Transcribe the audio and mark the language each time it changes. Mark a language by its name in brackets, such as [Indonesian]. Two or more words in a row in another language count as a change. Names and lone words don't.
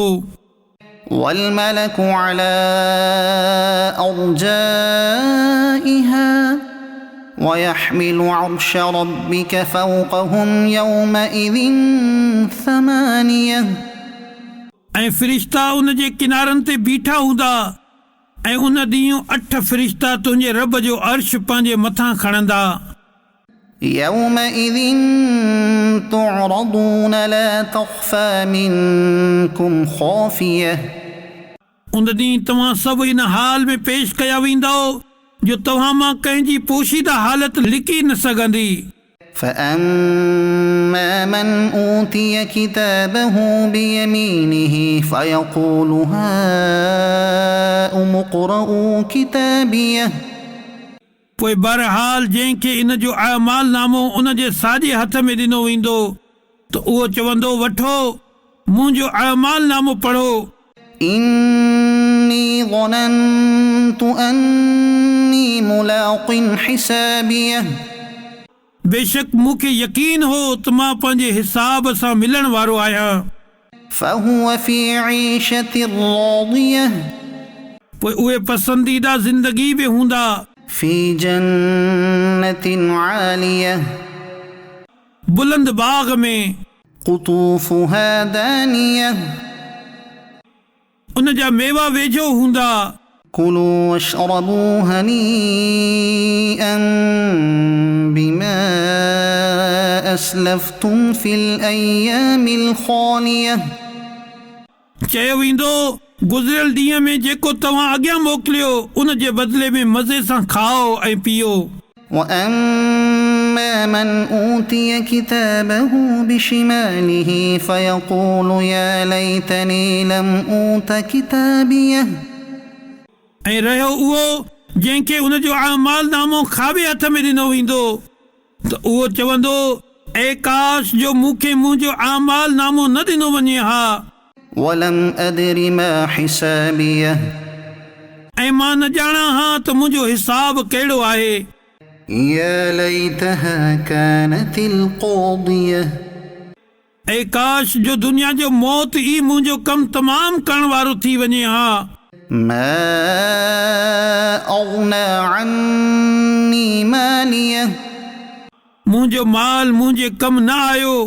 [Arabic] والملك على أرجائها ويحمل عرش ربك فوقهم يومئذ ثمانية, [Sindhi] ऐं फ़रिश्ता उन जे किनारनि ते बीठा हूंदा ऐं उन ॾींहुं 8 फ़रिश्ता तुंहिंजे रब जो अर्श पंहिंजे मथां खणंदा। [Arabic] يومئذ تعرضون لا تخفى منكم خافية, [Sindhi] उन ॾींहुं तव्हां सभु इन हाल में पेश कया वेंदो जो तव्हां मां कंहिंजी पोशीदा हालत लिकी न सघंदी। [Arabic] فأما من أوتي كتابه بيمينه فيقول هاؤم اقرءوا كتابيه, [Sindhi] पोइ बहरहाल जंहिंखे इन जो अमाल नामो उन जे साॼे हथ में ॾिनो वेंदो त उहो चवंदो वठो मुंहिंजो अमाल नामो पढ़ो। [Arabic] इन إني ظننت أني ملاق حسابيه [Sindhi] बेशक मूंखे यकीन हो त मां पंहिंजे हिसाब सां मिलण वारो आहियां [Arabic] فهو في عيشة راضية [Sindhi] पोइ उहे पसंदीदा ज़िंदगी बि हूंदा [Arabic] في جنة عالية [Sindhi] बुलंद बाग में [Arabic] قطوفها دانية [Sindhi] उन जा मेवा वेझो हूंदा [Arabic] كلوا واشربوا هنيئا بما أسلفتم في الأيام الخالية [Sindhi] चयो वेंदो गुज़िरियल ॾींहं में जेको तव्हां अॻियां मोकिलियो उन जे बदिले में मज़े सां खाओ ऐं पीओ [Arabic] وأما من أوتي كتابه بشماله فيقول يا ليتني لم أوت كتابيه [Sindhi] ऐं रहियो उहो जंहिंखे उन जो अमाल नामो खाॿे हथ में ॾिनो वेंदो त उहो चवंदो ऐं काश जो मूंखे मुंहिंजो अमाल नामो न ॾिनो वञे हा [Arabic] ولم أدر ما حسابيه [Sindhi] ऐं मां न ॼाणां हा त मुंहिंजो हिसाब कहिड़ो आहे [Arabic] يا ليتها كانت القاضية [Sindhi] ऐं काश जो दुनिया जो मौत ई मुंहिंजो कमु तमामु करण वारो थी वञे हा [Arabic] ما أغنى عني ماليه [Sindhi] मुंहिंजो माल मुंहिंजे कमु न आयो